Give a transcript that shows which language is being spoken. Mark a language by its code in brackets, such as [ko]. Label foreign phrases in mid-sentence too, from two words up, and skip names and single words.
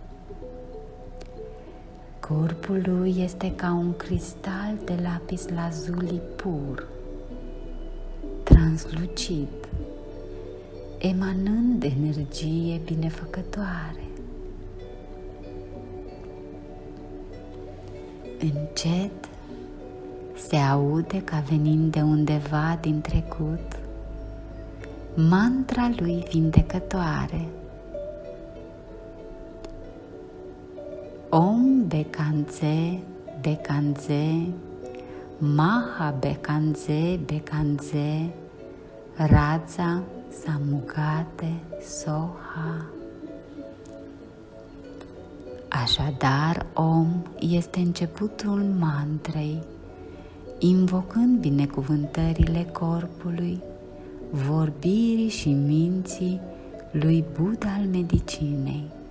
[ro] Corpul lui este ca un cristal de lapis lazuli pur, translucid, emanând energie binefăcătoare. Încet se aude ca venind de undeva din trecut mantra lui vindecătoare. [sa] Om Bekanze, Bekanze, Maha Bekanze, Bekanze, Raza Samugate Soha. [ro] Așadar, Om este începutul mantrei, invocând binecuvântările corpului, vorbirii și minții lui Buddha al medicinei.